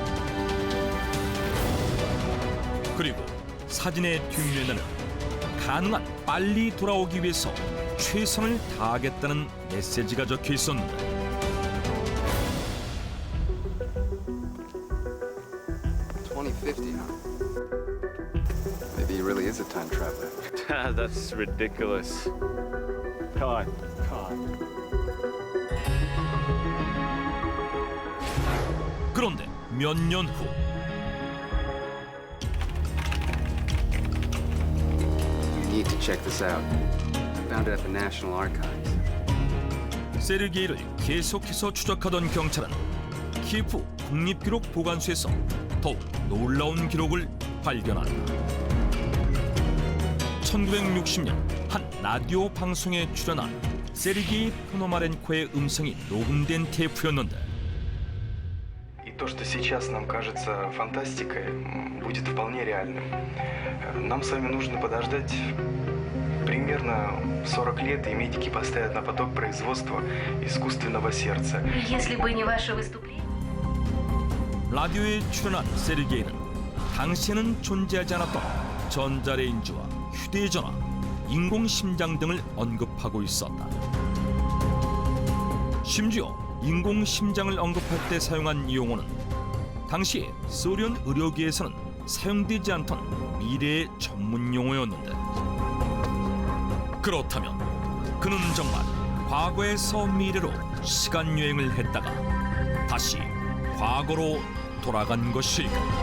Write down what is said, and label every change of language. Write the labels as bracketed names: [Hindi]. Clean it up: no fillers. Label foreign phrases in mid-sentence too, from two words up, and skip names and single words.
[Korean] 그리고 사진의 뒷면에는 가능한 빨리 돌아오기 위해서 최선을 다하겠다는 메시지가 적혀 있었는데 2050, [English] huh? Maybe he really is a time traveler. That's ridiculous. Come on, come on. [Korean] 그런데 몇 년 후 [English] You need to check this out. I found it at the National Archives. [Korean] 세르게이를 계속해서 추적하던 경찰은 키예프 국립기록보관소에서 더욱 놀라운 기록을 발견한다. 1960년 한 라디오 방송에 출연한 세르게이 포노마렌코의 음성이 녹음된 테이프였는데 [Russian] И то, что сейчас нам кажется фантастикой, будет вполне реальным. Нам с вами нужно подождать примерно 40 лет, и медики поставят на поток производства искусственного сердца. Если бы не ваше выступление... [Korean] 라디오에 출연한 세르게이는 당시에는 존재하지 않았던 전자레인지와 휴대전화, 인공심장 등을 언급하고 있었다. 심지어 인공심장을 언급할 때 사용한 용어는 당시 소련 의료계에서는 사용되지 않던 미래의 전문 용어였는데 그렇다면 그는 정말 과거에서 미래로 시간여행을 했다가 다시 과거로 돌아간 것일까?